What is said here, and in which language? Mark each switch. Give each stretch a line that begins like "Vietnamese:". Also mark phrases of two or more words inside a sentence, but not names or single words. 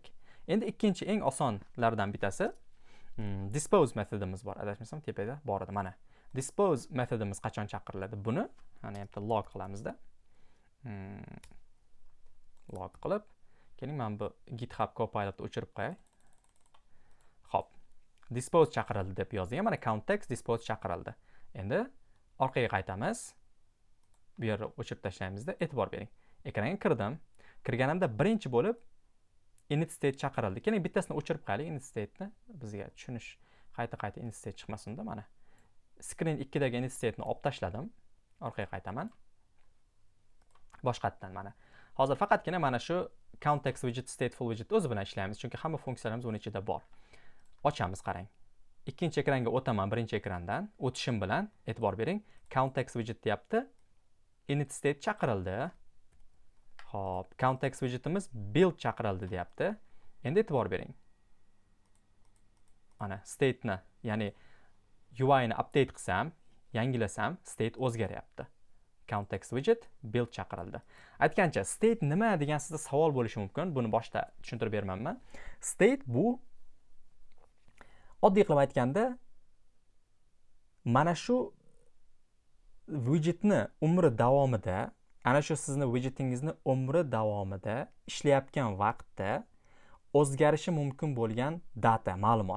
Uzbek: Endi ikkinchi eng osonlardan bittasi dispose metodimiz bor. Adashmasam tepada bor edi mana. Dispose metodimiz qachon chaqiriladi? Buni mana yerda log qilamizda. Log qilib, keling men bu GitHub Copilotni o'chirib qo'yay. Xo'p. Dispose chaqirildi deb yozing. Mana count text dispose chaqirildi. Endi orqaga qaytamiz. Bu yerni o'chirib tashlaymizda. E'tibor bering. Ekranga kirdim. Kirganimda birinchi bo'lib init state chaqirildi. Keling bittasini o'chirib qo'yaylik init state'ni. Bizga tushunish qayta init state chiqmasin-da mana. Screen 2 dagi init state'ni olib tashladim. Orqaga qaytaman. Boshqatdan mana. Hozir faqatgina mana shu count text widget
English: stateful widget
Uzbek: o'zi bilan ishlaymiz, chunki hamma funksiyalarimiz uning ichida bor. Ochamiz, qarang. Ikkinchi ekranga o'taman birinchi ekrandan. O'tishim bilan e'tibor bering, count text widget deyapti. Init state chaqirildi. Xo'p, count text widgetimiz build chaqirildi deyapti. Endi e'tibor bering. Mana state'ni, ya'ni UI ni update qilsam, yangilasam, state o'zgaryapti. Count text widget build chaqirildi. Aytgancha, state nima degan sizda savol bo'lishi mumkin. Buni boshda tushuntirib bermanman. State bu Oddiy qilib aytganda, mana shu widgetni umri davomida, ana shu sizni widgetingizni umri davomida ishlayotgan vaqtda o'zgarishi mumkin bo'lgan data, ma'lumot.